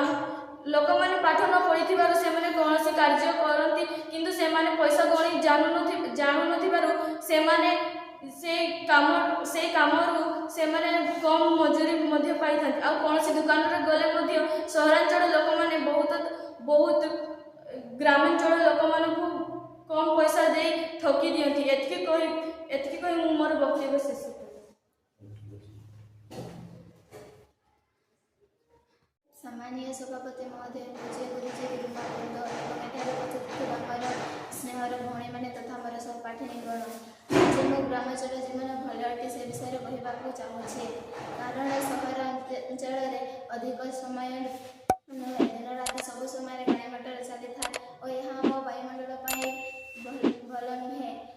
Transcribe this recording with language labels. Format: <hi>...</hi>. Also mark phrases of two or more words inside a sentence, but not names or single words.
<or>ଲୋକମାନେ ପାଠ ନ ପଢ଼ିଥିବାରୁ ସେମାନେ କୌଣସି କାର୍ଯ୍ୟ କରନ୍ତି, କିନ୍ତୁ ସେମାନେ ପଇସା ଗଣି ଜାଣୁନଥିବାରୁ ସେମାନେ ସେଇ କାମରୁ ସେମାନେ କମ୍ ମଜୁରୀ ମଧ୍ୟ ପାଇଥାନ୍ତି। ଆଉ କୌଣସି ଦୋକାନରେ ଗଲେ ମଧ୍ୟ ସହରାଞ୍ଚଳ ଲୋକମାନେ ବହୁତ ଗ୍ରାମାଞ୍ଚଳ ଲୋକମାନଙ୍କୁ କମ୍ ପଇସା ଦେଇ ଠକି ଦିଅନ୍ତି। ଏତିକି କହି ମୁଁ ମୋର ବକ୍ତବ୍ୟ ଶେଷ କଲି। ସମ୍ମାନୀୟ ସଭାପତି ମହୋଦୟ, ପୂଜ୍ୟ ଗୁରୁଜୀ ଗୁରୁମାବୃନ୍ଦ ଏବଂ ଏଠାରେ ଉପସ୍ଥିତ ଥିବା ମୋର ସ୍ନେହର ଭଉଣୀମାନେ ତଥା ମୋର ସହପାଠିନୀଗଣ, ଆଜି ମୁଁ ଗ୍ରାମାଞ୍ଚଳ ଜୀବନ ଭଲ ଅଟେ ସେ ବିଷୟରେ କହିବାକୁ ଚାହୁଁଛି। କାରଣ ସହରାଞ୍ଚଳରେ ଅଧିକ ସମୟ ନୁହେଁ, ଦିନ ରାତି ସବୁ ସମୟରେ ଗାଡ଼ି ମଟର ଚାଲିଥାଏ ଓ ଏହା ଆମ ବାୟୁମଣ୍ଡଳ ପାଇଁ ଭଲ ନୁହେଁ।</or>